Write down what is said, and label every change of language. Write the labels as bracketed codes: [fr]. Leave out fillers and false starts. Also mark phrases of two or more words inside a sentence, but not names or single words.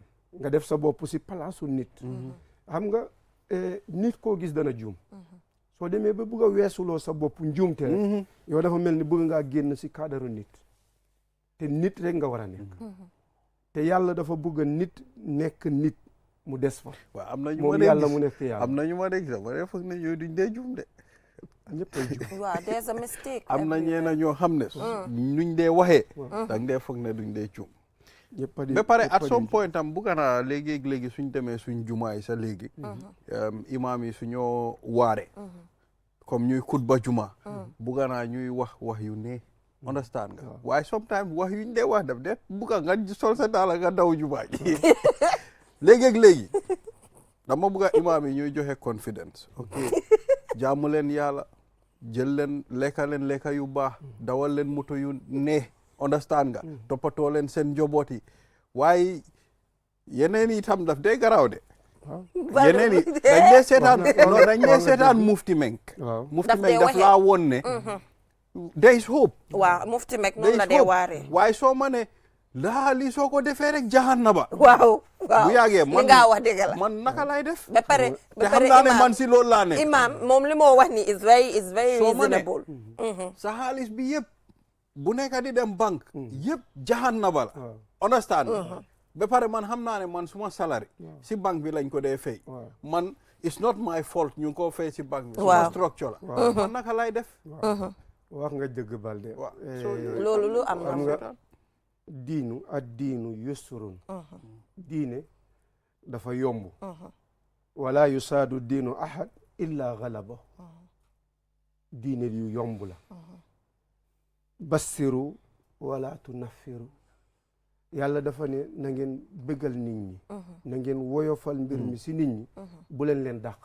[wo] nga def sa bopp si palaasu nit xam nga nit koo gis dana juum soo demee ba bëgg a weesuloo sa bopp njuumte rek yow dafa mel ni bëgg ngaa génn si cadre nit te nit rek nga war a nekk te yàlla dafa bëgg nit nekk nit mu des fa waaw am na ñu moom yàlla mu nekk yàlla am na ñu ma dégg sax ma ne foog ne ñooy duñ dee juum de ñëpp ay juum [en] waaw there's a mistake [wo] am na ñeena ñoo xam ne nuñ dee waxee dang dee foog ne duñ dee juum ba pare [en] at some point [wo] tam bugga naa léegi suñ demee suñ jumaa yi sa léegi imaam yi suñoo waare comme ñuy xutba juma bugga naa ñuy wax yu ne understand nga waaye sometimes wax yuñ dee wax def de bugga nga sol sa daala nga daw jumaa ji léegi dama bugga imaam yi ñuy joxe confidence ok jaamu leen yàlla jël leen lekka yu baax dawal leen moto yu ne understand nga toppatoo leen seen njaboot yi waaye yeneen yi tam daf dee garaaw de yeneen yi dañ dee seetaan mufti menk daf laa woon ne [en] there is hope [wo] waaw mufti menk noonu la dee waaree waaye soo ma ne lii soo ko defee rek jahannaba waaw bu yàggee li nga wax dëgg la man naka lay def ba pare te xam naa ne man si loolu laa ne imam moom li moo wax ni [en] is very reasonable [wo] sa xaalis bi yëpp bu nekk di dem banque yëpp jahannaba la understand ba pare man xam naa ne man suma salary si banque bi lañ ko dee fay man [en] it's not my fault [wo] ñu ngi ko fay si banque bi suma structure la man naka lay def wax nga dëgg Balde loolu lu am nga diinu ak [ar] الدين يسر [wo] diine dafa yomb wala [ar] يشاد الدين أحد إلا غلبه [wo] diine yu yomb la [ar] بشروا ولا تنفروا [wo] yàlla dafa ne na ngeen bëggal nit ñi na ngeen woyofal mbir mi si nit ñi bu leen dàq